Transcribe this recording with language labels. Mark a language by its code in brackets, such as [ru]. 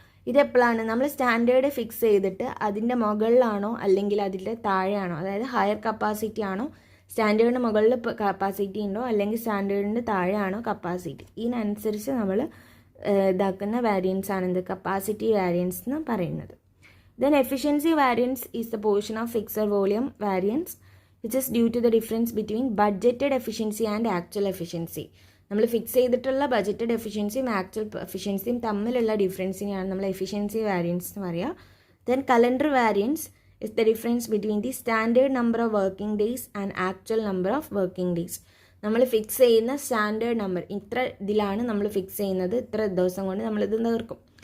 [ml] ഇതെപ്പോഴാണ് നമ്മൾ standard fix ചെയ്തിട്ട് അതിൻ്റെ മുകളിലാണോ അല്ലെങ്കിൽ അതിൻ്റെ താഴെയാണോ, അതായത് ഹയർ കപ്പാസിറ്റി ആണോ, സ്റ്റാൻഡേർഡിന് മുകളിൽ കപ്പാസിറ്റി ഉണ്ടോ അല്ലെങ്കിൽ സ്റ്റാൻഡേർഡിൻ്റെ താഴെയാണോ കപ്പാസിറ്റി, ഇതിനനുസരിച്ച് നമ്മൾ ഇതാക്കുന്ന വാരിയൻസ് ആണ് എന്ത്, കപ്പാസിറ്റി വാരിയൻസ് എന്ന് പറയുന്നത്. [en] Then efficiency variance is the portion of fixed volume variance which is due to the difference between budgeted efficiency and actual efficiency. [ml] നമ്മൾ ഫിക്സ് ചെയ്തിട്ടുള്ള ബഡ്ജറ്റഡ് എഫിഷ്യൻസിയും ആക്ച്വൽ എഫിഷ്യൻസിയും തമ്മിലുള്ള ഡിഫറൻസിനെയാണ് നമ്മൾ എഫിഷ്യൻസി വാരിയൻസ് എന്ന് പറയുക. [en] Then calendar variance is the difference between the standard number of working days and actual number of working days. [ml] നമ്മൾ fix ചെയ്യുന്ന standard number, ഇത്ര ഇതിലാണ് നമ്മൾ ഫിക്സ് ചെയ്യുന്നത്, ഇത്ര ദിവസം കൊണ്ട് നമ്മളിത് തീർക്കും.